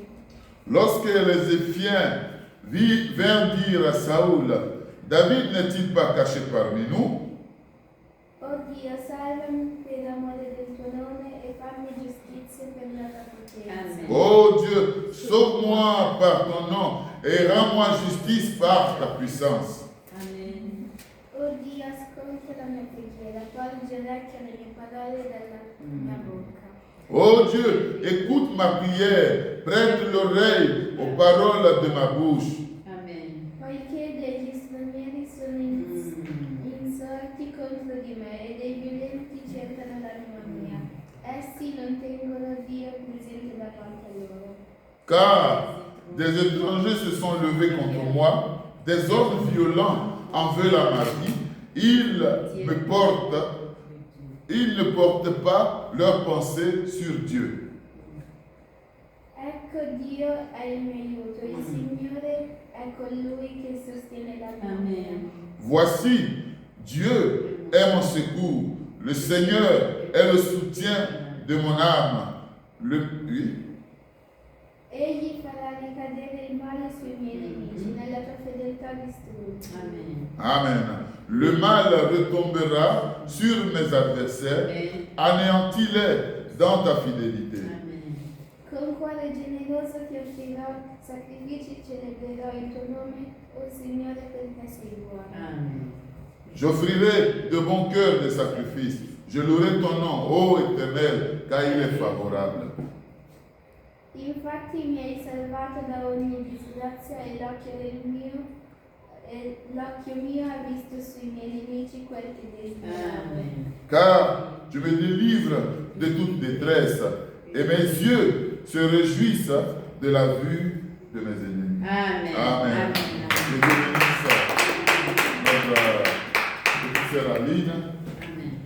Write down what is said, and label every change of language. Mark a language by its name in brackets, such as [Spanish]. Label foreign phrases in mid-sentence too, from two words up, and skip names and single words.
[French] Lorsque les Éphiens vinrent dire à Saoul, David n'est-il pas caché parmi nous? [Italian] Oh Dio, salvami per amore del tuo nome e fammi giustizia per la tua potenza. [French] Oh Dieu, sauve-moi par ton nom et rends-moi justice par ta puissance. [Italian] Oh Dio, ascolta la mia preghiera, porgi orecchio alle mie parole dalla mia bocca. [French] Oh Dieu, écoute ma prière, prête l'oreille aux paroles de ma bouche. Amen. [Italian] Poiché degli stranieri sono insorti contro di me e dei violenti cercano l'anima mia. Essi non tengono Dio presente davanti a loro. [French] Car des étrangers se sont levés contre moi, des hommes violents en veulent à ma vie, ils ne portent pas leur pensée sur Dieu. [Italian] Ecco Dio è il mio aiuto, il Signore è colui che sostiene la mia vita. [French] Voici, Dieu est mon secours, le Seigneur est le soutien de mon âme. [Italian] Egli farà ricadere il male sui miei nemici, nella tua fedeltà distrutta. Amen. [French] Le mal retombera sur mes adversaires, anéantis-les dans ta fidélité. [Italian] Con cuore generoso ti offrirò sacrifici, celebrerò il tuo nome, o Signore, perché sei buono. [French] J'offrirai de bon cœur des sacrifices, Je louerai ton nom, ô Éternel, car il est favorable. [Italian] Infatti mi hai salvato da ogni disgrazia e l'occhio mio ha visto sui miei nemici quel che desideravo. [French] Car tu me délivres de toute détresse et mes yeux se réjouissent de la vue de mes ennemis. Amen. Amen. Que Dieu bénisse notre petite sœur Aline. Amen.